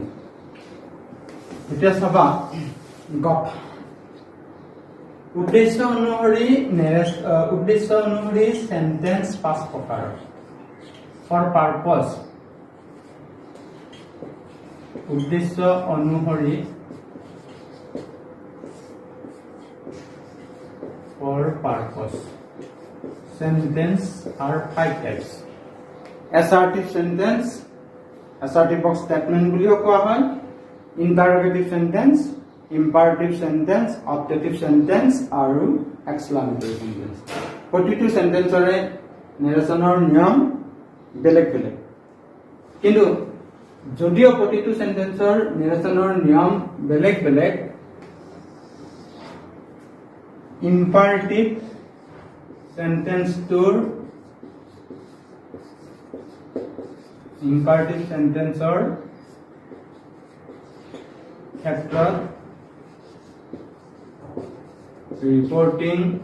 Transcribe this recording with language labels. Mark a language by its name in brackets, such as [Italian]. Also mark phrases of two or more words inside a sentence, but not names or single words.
[Assamese] এতিয়া চাবা, উদ্দেশ্য অনুসৰি সেন্টেন্স 5 প্ৰকাৰ। [English] for purpose, [Assamese] উদ্দেশ্য অনুসৰি [English] for purpose. Sentence are 5 types. Assertive sentence, assertive of statement [Assamese] বুলিও কোৱা হয়। [English] Interrogative sentence, imperative sentence, objective sentence আৰু exclamatory sentence. [Assamese] প্ৰতিটো সেন্টেন্সৰে নেৰেশ্যনৰ নিয়ম বেলেগ বেলেগ, কিন্তু যদিও প্ৰতিটো সেন্টেন্সৰ নেৰেশ্যনৰ নিয়ম বেলেগ বেলেগ, [English] imperative sentenceৰ [Assamese] ক্ষেত্ৰত ৰিপৰ্টিং